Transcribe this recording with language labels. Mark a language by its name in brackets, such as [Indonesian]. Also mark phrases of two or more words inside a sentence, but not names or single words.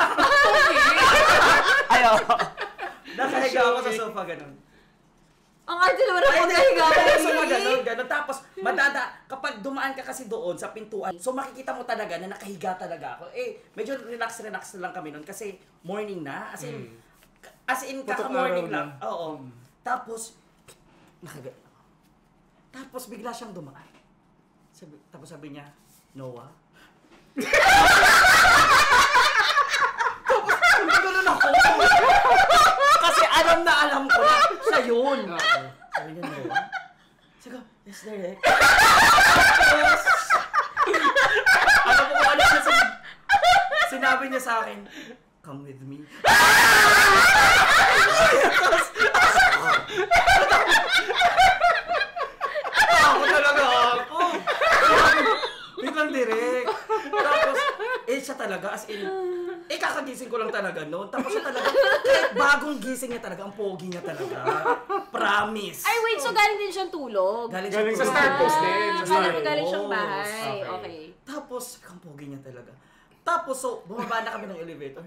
[Filipino] Ayaw. Nakahiga ako sa sofa, ganun. Ang arte naman ako nahiga ko. So, ganun. Tapos, kapag dumaan ka kasi doon sa pintuan, so makikita mo talaga na nakahiga talaga ako. Medyo relax na lang kami noon kasi morning na. [English] As in [Filipino] kaka-morning lang. Oo. Tapos, nakahiga ako. Tapos, bigla siyang dumaan. Tapos sabi niya, Noah? Tapos, gano'n ako. Kasi alam ko na siya yun. Sabi niya, Noah? Sabi ko, [English] yes, direct. [Filipino] Tapos, alam mo kung ano siya sinabi niya sa akin, [English] come with me. [Filipino] Ako talaga ako. Biglang direct. Tapos, siya talaga, [English] as in, [Filipino] kakagising ko lang talaga noon. Tapos siya talaga, kahit bagong gising niya talaga, ang pogi niya talaga. Promise. Ay, wait, so galing din siyang tulog? Galing Sa Star Post din. Sa Star Post. Galing siyang bahay. Okay. Tapos, ang pogi niya talaga. Tapos, so, bumaba na kami ng elevator.